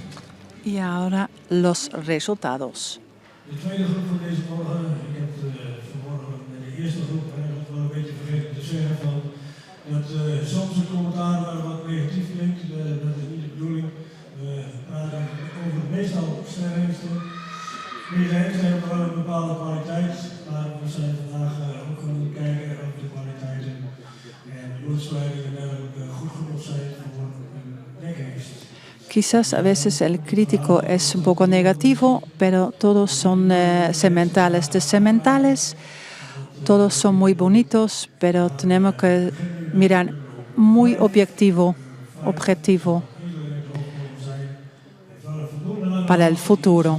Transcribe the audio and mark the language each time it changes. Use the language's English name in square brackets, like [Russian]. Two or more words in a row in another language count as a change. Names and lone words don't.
[Spanish] Y ahora los resultados. [Dutch] De tweede groep van deze morgen, ik heb vanmorgen met de eerste groep eigenlijk wel een beetje vergeten te zeggen van dat soms een commentaar wat negatief klinkt, dat is niet de bedoeling. We praten over meestal sterrenhengsten. Deze hengsten hebben wel een bepaalde kwaliteit, maar we zijn vandaag ook gaan kijken of de kwaliteiten en de bloedspreiding en dergelijke goed genoeg zijn voor een nekhengst. [Spanish] Quizás a veces el crítico es un poco negativo, pero todos son sementales de sementales. Todos son muy bonitos, pero tenemos que mirar muy objetivo para el futuro.